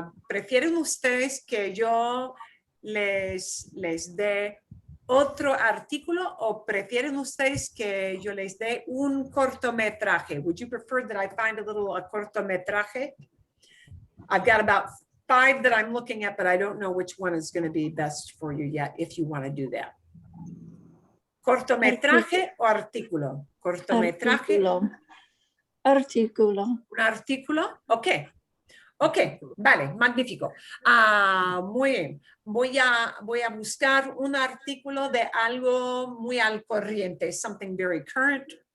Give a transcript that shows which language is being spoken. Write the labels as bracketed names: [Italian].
[Spanish] ¿Prefieren ustedes que yo les dé otro artículo o prefieren ustedes que yo les dé un cortometraje? [English] Would you prefer that I find a cortometraje? I've got about 5 that I'm looking at, but I don't know which one is going to be best for you yet, if you want to do that. [Spanish] ¿Cortometraje o artículo? Cortometraje. Artículo. ¿Un artículo? Ok. Vale, magnífico. Muy bien. Voy a buscar un artículo de algo muy al corriente, [English] something very current.